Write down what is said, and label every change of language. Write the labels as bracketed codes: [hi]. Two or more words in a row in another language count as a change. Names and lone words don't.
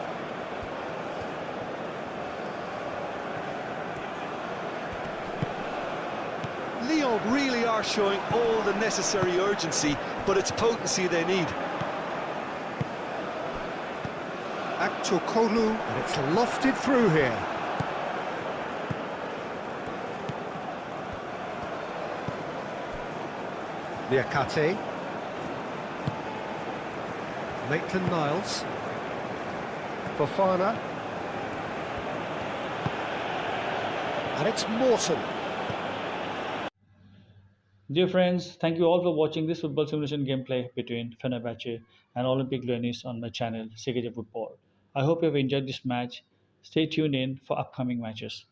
[en] Lyon really are showing all the necessary urgency, but it's potency they need. Aktokolu, and it's lofted through here. Niakate. Maitland-Niles. Fofana. And it's Morton. Dear friends, thank you all for watching this football simulation gameplay between Fenerbahce and Olympique Lyonnais on my channel, CKJ Football. I hope you have enjoyed this match. Stay tuned in for upcoming matches.